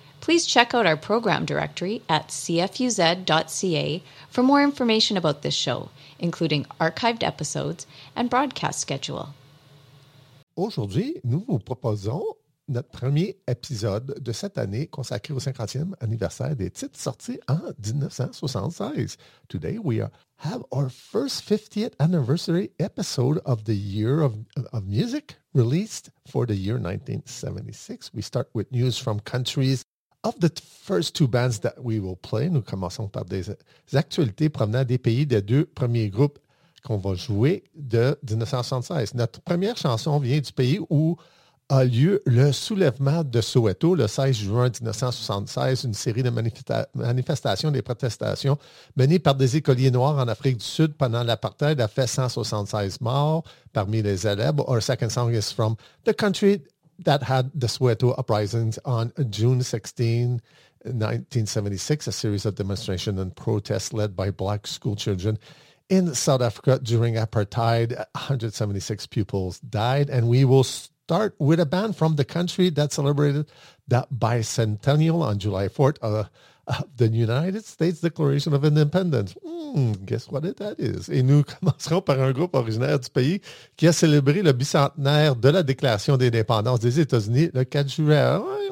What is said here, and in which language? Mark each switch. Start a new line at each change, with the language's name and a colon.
English: Please check out our program directory at cfuz.ca for more information about this show, including archived episodes and broadcast schedule.
French: Aujourd'hui, nous vous proposons notre premier épisode de cette année consacré au 50e anniversaire des titres sortis en 1976.
English: Today we have our first 50th anniversary episode of the year of music released for the year 1976. We start with news from countries of the first two bands that we will play.
French: Nous commençons par des actualités provenant des pays des deux premiers groupes qu'on va jouer de 1976. Notre première chanson vient du pays où a lieu le soulèvement de Soweto le 16 juin 1976, une série de manifestations, des protestations menées par des écoliers noirs en Afrique du Sud pendant l'apartheid a fait 176 morts parmi les élèves.
English: Our second song is from the country that had the Soweto uprisings on June 16, 1976, a series of demonstrations and protests led by black school children. In South Africa, during apartheid, 176 pupils died. And we will start with a band from the country that celebrated the bicentennial on July 4th of the United States Declaration of Independence. Guess what that is?
French: Et nous commencerons par un groupe originaire du pays qui a célébré le bicentenaire de la Déclaration d'indépendance des États-Unis le 4 juin.